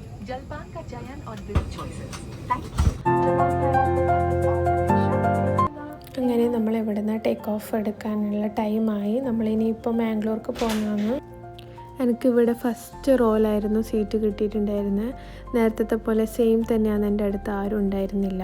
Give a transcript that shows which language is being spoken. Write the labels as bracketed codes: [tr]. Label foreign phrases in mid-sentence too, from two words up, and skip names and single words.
[hi] जलपान का चयन और विविध choices. [en] Thank you. [ml] അങ്ങനെ നമ്മൾ ഇവിടുന്ന് [en] take off [ml] എടുക്കാനുള്ള ടൈമായി. നമ്മളിനിയിപ്പോൾ മാംഗ്ലൂർക്ക് പോകുന്നതാണ്. എനിക്കിവിടെ ഫസ്റ്റ് റോലായിരുന്നു സീറ്റ് കിട്ടിയിട്ടുണ്ടായിരുന്നത്. നേരത്തെ പോലെ സെയിം തന്നെയാണ്. എൻ്റെ അടുത്ത് ആരും ഉണ്ടായിരുന്നില്ല.